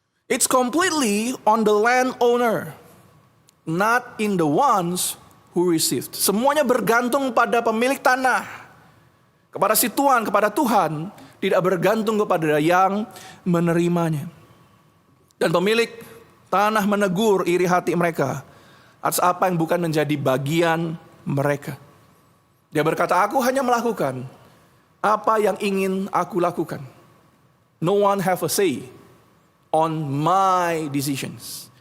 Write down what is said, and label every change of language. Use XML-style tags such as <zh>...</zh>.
<en>It's completely on the landowner, not in the ones who received.</en> <id>Semuanya bergantung pada pemilik tanah. Kepada si Tuhan, kepada Tuhan, tidak bergantung kepada yang menerimanya. Dan pemilik Tanah menegur iri hati mereka atas apa yang bukan menjadi bagian mereka. Dia berkata, aku hanya melakukan apa yang ingin aku lakukan.</id> <en>No one have a say on my decisions.</en>